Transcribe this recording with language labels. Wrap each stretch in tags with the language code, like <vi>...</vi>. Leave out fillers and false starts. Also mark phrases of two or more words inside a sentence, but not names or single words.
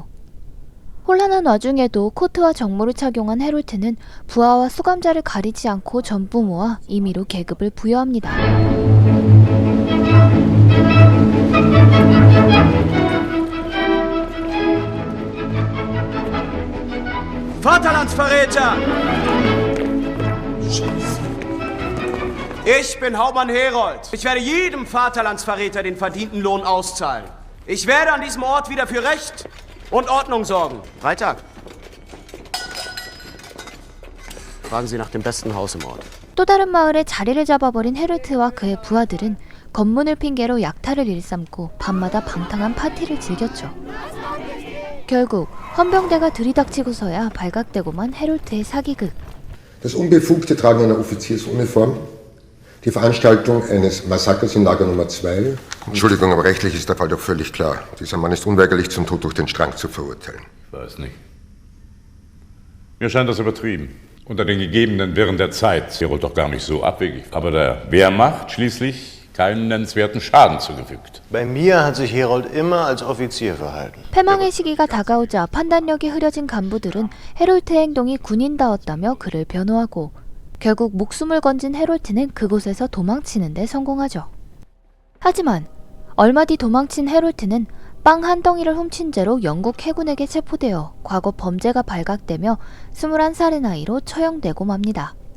<ko>혼란한 와중에도 코트와 정모를 착용한 헤롤트는 부하와 수감자를 가리지 않고 전부 모아 임의로 계급을 부여합니다.</ko> <de>Vaterlandsverräter! Ich bin Hauptmann Herold. Ich werde jedem Vaterlandsverräter den verdienten Lohn auszahlen. Ich werde an diesem Ort wieder für Recht und Ordnung sorgen. Freitag. Fragen Sie nach dem besten Haus im Ort.</de> <ko>또 다른 마을에 자리를 잡아버린 헤롤트와 그의 부하들은 검문을 핑계로 약탈을 일삼고 밤마다 방탕한 파티를 즐겼죠. 결국 헌병대가 들이닥치고서야 발각되고만 헤롤트의 사기극.</ko> <de>Das unbefugte Tragen einer Offiziersuniform, die Veranstaltung eines Massakers in Lager Nummer 2. Entschuldigung, aber rechtlich ist der Fall doch völlig klar. Dieser Mann ist unweigerlich zum Tod durch den Strang zu verurteilen. Ich weiß nicht. Mir scheint das übertrieben. Unter den gegebenen Wirren der Zeit Herold doch gar nicht so abwegig. Aber der Wehrmacht schließlich keinen nennenswerten Schaden zugefügt. Bei mir hat sich Herold immer als Offizier verhalten.</de> <ko>패망의 시기가 다가오자 판단력이 흐려진 간부들은 헤롤트의 행동이 군인다웠다며 그를 변호하고 결국 목숨을 건진 헤롤트는 그곳에서 도망치는 데 성공하죠. 하지만 얼마 뒤 도망친 헤롤트는 빵 한 덩이를 훔친 죄로 영국 해군에게 체포되어 과거 범죄가 발각되며 21살의 나이로 처형되고 맙니다.</ko>